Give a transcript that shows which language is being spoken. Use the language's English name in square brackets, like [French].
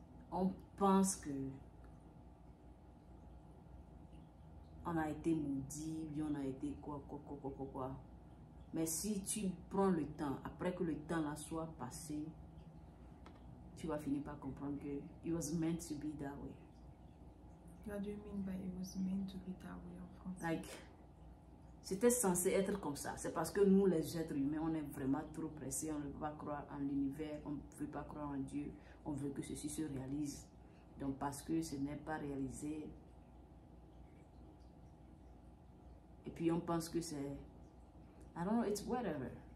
[French] On pense que on a été maudit, bien on a été quoi. Mais si tu prends le temps, après que le temps là soit passé, tu vas finir par comprendre que [English] it was meant to be that way. What do you mean by it was meant to be that way en français? [French] Like, c'était censé être comme ça. C'est parce que nous, les êtres humains, on est vraiment trop pressés. On ne peut pas croire en l'univers, on ne veut pas croire en Dieu. On veut que ceci se réalise. Donc, parce que ce n'est pas réalisé, et puis on pense que c'est, [English] I don't know, it's whatever.